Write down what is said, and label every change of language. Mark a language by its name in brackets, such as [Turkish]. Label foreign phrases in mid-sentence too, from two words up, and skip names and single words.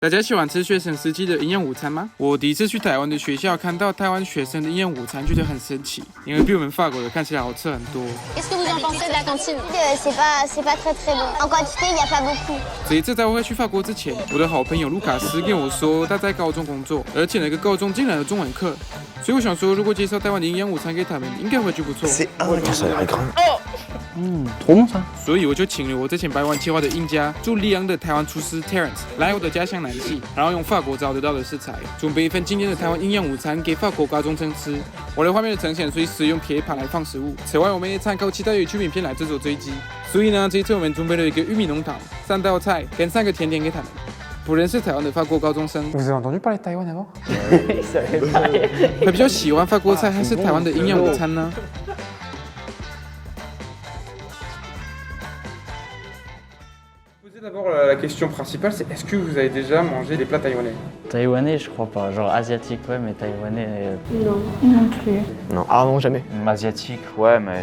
[Chinese] 大家喜欢吃学生时期的营养午餐吗？我第一次去台湾的学校，看到台湾学生的营养午餐，觉得很神奇，因为比我们法国的看起来好吃很多。 [French] Qu'est-ce que vous en pensez de la cantine? C'est pas très très bon. En quantité, il n'y a pas beaucoup. [Chinese] 这一次在我会去法国之前，我的好朋友卢卡斯跟我说他在高中工作，而且那个高中竟然有中文课，所以我想说，如果介绍台湾的营养午餐给他们，应该会觉得不错。 [French] C'est incroyable, ça a l'air grand. Trop bon ça. [Chinese] 所以我就请了我之前百万计划的印加住里昂的台湾厨师 Terence 来我的家乡南系，然后用法国找得到的食材，准备一份今天的台湾营养午餐给法国高中生吃。我的画面的呈现随时用铁盘来放食物，此外我们也参考其他YouTube影片来制作追击。所以呢，这一次我们准备了一个玉米浓汤、3道菜跟3个甜点给他们。不认识台湾的法国高中生， [French] Vous avez entendu parler de Taïwan avant? [Chinese] 会比较喜欢法国菜还是台湾的营养午餐呢？ [French] D'abord, la question principale, c'est est-ce que vous avez déjà mangé des plats taïwanais? Taïwanais, je crois pas. Genre asiatique, ouais, mais taïwanais. Non plus. Non. Ah non, jamais. Asiatique, ouais, mais.